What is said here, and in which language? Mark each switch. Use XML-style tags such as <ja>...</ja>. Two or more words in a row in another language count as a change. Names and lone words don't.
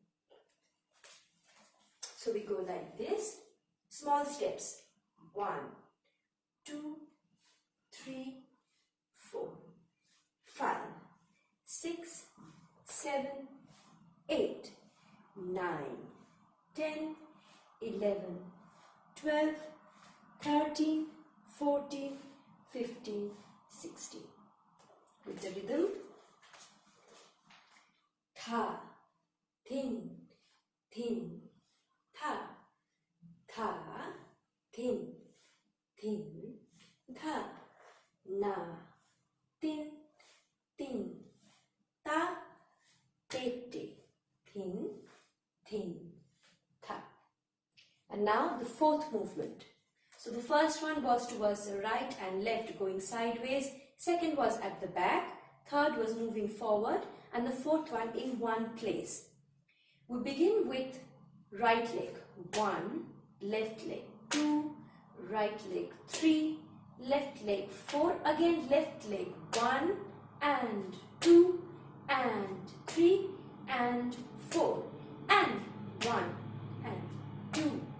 <en>So we go like this, small steps, 1, 2, 3, 4, 5, 6, 7, 8, 9, 10, 11, 12, 13, 14, 15, 16. With the rhythm, tha, thin, thin, tha, tha, thin, thin, tha, na, tin, tin, ta, te, te, thin, thin, tha. And now the fourth movement. So the first one was towards the right and left going sideways, second was at the back, third was moving forward, and the fourth one in one place. We begin with right leg, 1, left leg, 2, right leg, 3, left leg, 4, again left leg, 1 and 2 and 3 and 4 and 1 and 2,</en>